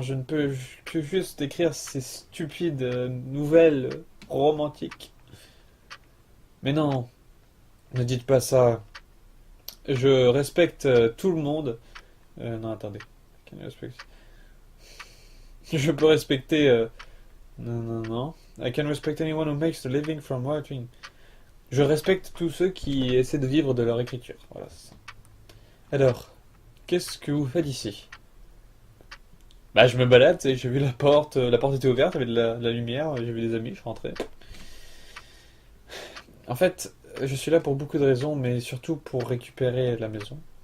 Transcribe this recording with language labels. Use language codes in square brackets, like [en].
[fr] Je ne peux que juste écrire ces stupides nouvelles romantiques. Mais non, ne dites pas ça. Je respecte tout le monde. Non, attendez. [en] Can I respect- [fr] Je peux respecter. Non, non, non. [en] I can respect anyone who makes a living from writing. [fr] Je respecte tous ceux qui essaient de vivre de leur écriture. Voilà, c'est ça. Alors, qu'est-ce que vous faites ici? Bah, je me balade, tu sais, j'ai vu la porte était ouverte, il y avait de la lumière, j'ai vu des amis, je rentrais. En fait, je suis là pour beaucoup de raisons, mais surtout pour récupérer la maison.